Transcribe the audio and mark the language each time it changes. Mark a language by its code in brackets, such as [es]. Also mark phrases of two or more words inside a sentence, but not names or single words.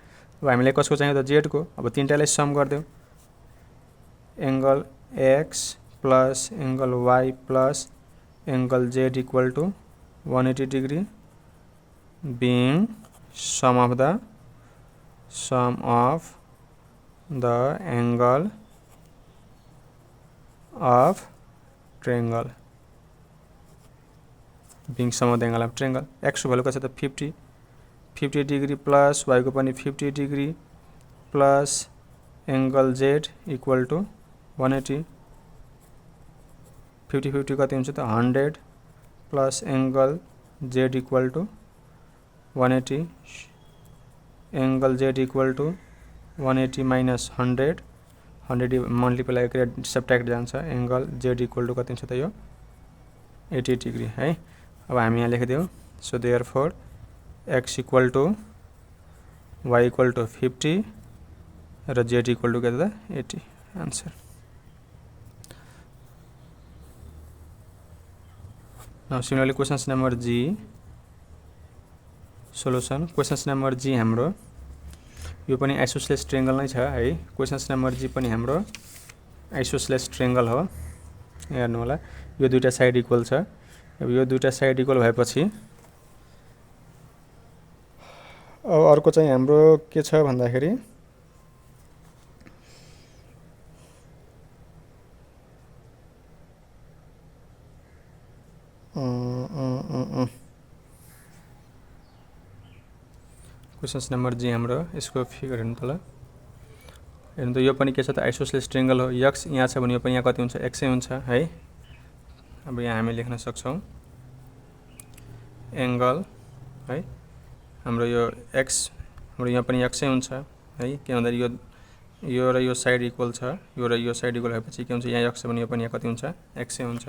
[ne] अब हामीलाई कसको चाहियो त z को अब तीनटालाई सम गर्दियौ [en] angle x plus angle y plus angle z equal to 180 degree being sum of the angle of triangle being sum of the angle of triangle [ne] x को भ्यालु कति छ त [en] 50 degree plus y [ne] को पनि [en] 50 degree plus angle z equal to 180 [ne] 50 कति हुन्छ त [en] 100 plus angle z equal to 180 angle z equal to 180 minus 100 multiply [ne] गरेर सब्ट्र्याक्ट जान्छ [en] angle z equal to [ne] कति हुन्छ त यो 80 डिग्री है। अब हामी यहाँ लेखिदियौ [en] so therefore x equal to y equal to 50 [ne] र z [en] equal to [ne] कति त 80 आन्सर। [en] now similarly question number G solution question number G [ne] हाम्रो यो पनि [en] isosceles triangle [ne] नै छ है [en] question number G [ne] पनि हाम्रो [en] isosceles triangle [ne] हो हेर्नु होला यो दुईटा [en] side equal [ne] छ। अब यो दुईटा [en] side equal [ne] भएपछि अब अर्को चाहिँ हाम्रो के छ भन्दाखेरि [en] question number G [ne] हाम्रो यसको फिगर हेर्नु त ल हेर्नु त यो पनि के छ त [en] isosceles triangle [ne] हो x यहाँ छ भने यो पनि यहाँ कति हुन्छ x हुन्छ है। अब यहाँ हामी लेख्न सक्छौं एंगल है हाम्रो यो x हाम्रो यहाँ पनि x हुन्छ है के भन्दा यो र यो [en] side equal [ne] छ यो र यो [en] side equal [ne] भएपछि के हुन्छ यहाँ x भने यो पनि यहाँ कति हुन्छ x हुन्छ।